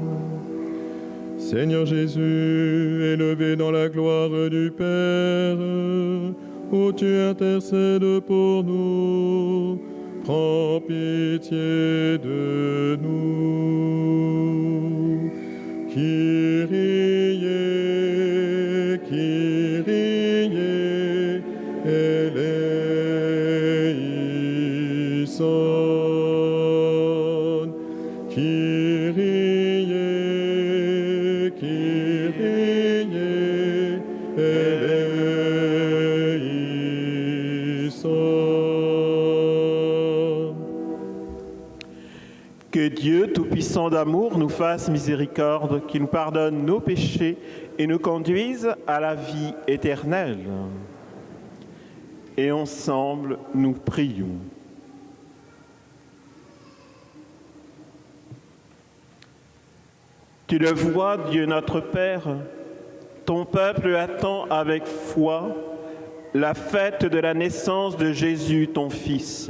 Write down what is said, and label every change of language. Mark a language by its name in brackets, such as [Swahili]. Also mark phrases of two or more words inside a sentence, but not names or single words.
[French] Seigneur Jésus, élevé dans la gloire du Père, où tu intercèdes pour nous, prends pitié de nous. [Greek] Κύριε, Κύριε, ελέησον. Κύριε, Κύριε, ελέησον. [French] Que Dieu, Tout-Puissant d'amour, nous fasse miséricorde, qu'il nous pardonne nos péchés et nous conduise à la vie éternelle. Et ensemble, nous prions. Tu le vois, Dieu notre Père, ton peuple attend avec foi la fête de la naissance de Jésus, ton Fils.